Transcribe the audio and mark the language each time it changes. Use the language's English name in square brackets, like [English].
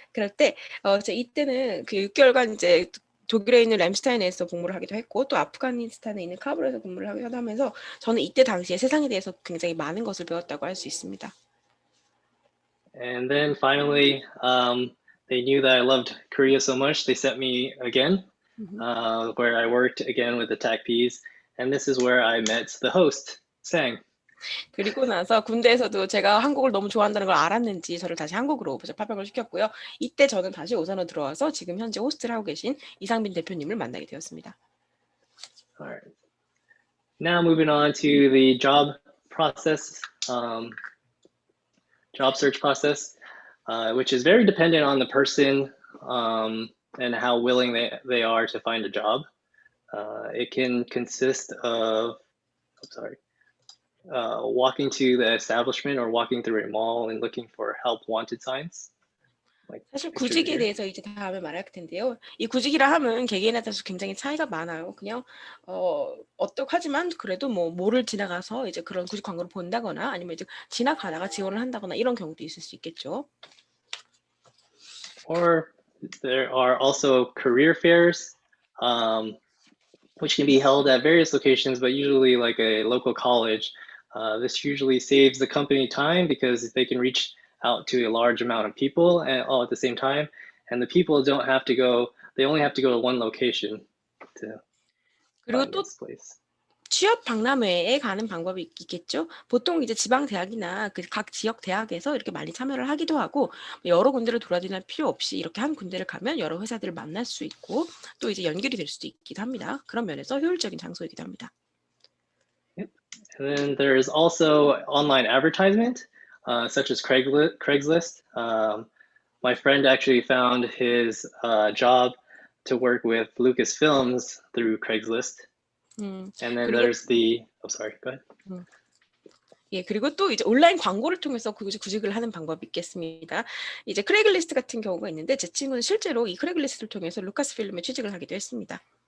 [Korean] 그럴 때 이때는 6개월간 이제 독일에 있는 램슈타인에서 근무를 하기도 했고, 또 아프가니스탄에 있는 카불에서 근무를 하기도 하면서 저는 이때 당시에 세상에 대해서 굉장히 많은 것을 배웠다고 할 수 있습니다. [English] And then finally, they knew that I loved Korea so much, they sent me again, where I worked again with the TACPs. And this is where I met the host, Sang. [Korean] 그리고 나서 군대에서도 제가 한국을 너무 좋아한다는 걸 알았는지 저를 다시 한국으로 파병을 시켰고요. 이때 저는 다시 오산으로 들어와서 지금 현재 호스트를 하고 계신 이상빈 대표님을 만나게 되었습니다. [English] All right. Now moving on to the job process, job search process, which is very dependent on the person and how willing they are to find a job. It can consist of, walking to the establishment or walking through a mall and looking for help wanted signs. [Korean] 사실 구직에 대해서 이제 다음에 말할 텐데요. 이 구직이라 하면 개개인에 따라서 굉장히 차이가 많아요. 그냥 하지만 그래도 뭐를 지나가서 이제 그런 구직 광고를 본다거나 아니면 이제 지나가다가 지원을 한다거나 이런 경우도 있을 수 있겠죠. [English] Or there are also career fairs, which can be held at various locations, but usually like a local college. This usually saves the company time because they can reach out to a large amount of people all at the same time, and the people don't have to go. They only have to go to one location to find this place. [Korean] 취업 박람회에 가는 방법이 있겠죠. 보통 이제 지방 대학이나 각 지역 대학에서 이렇게 많이 참여를 하기도 하고 여러 군데를 돌아다닐 필요 없이 이렇게 한 군데를 가면 여러 회사들을 만날 수 있고 또 이제 연결이 될 수도 있기도 합니다. 그런 면에서 효율적인 장소이기도 합니다. [English] And then there is also online advertisement, such as Craigslist. My friend actually found his job to work with Lucasfilms through Craigslist. And then there's the, go ahead. [Korean] 예, 그리고 또 이제 온라인 광고를 통해서 구직을 하는 방법이 있겠습니다. 이제 크레이글리스트 같은 경우가 있는데 제 친구는 실제로 이 크레이글리스트를 통해서 루카스필름에 취직을 하기도 했습니다.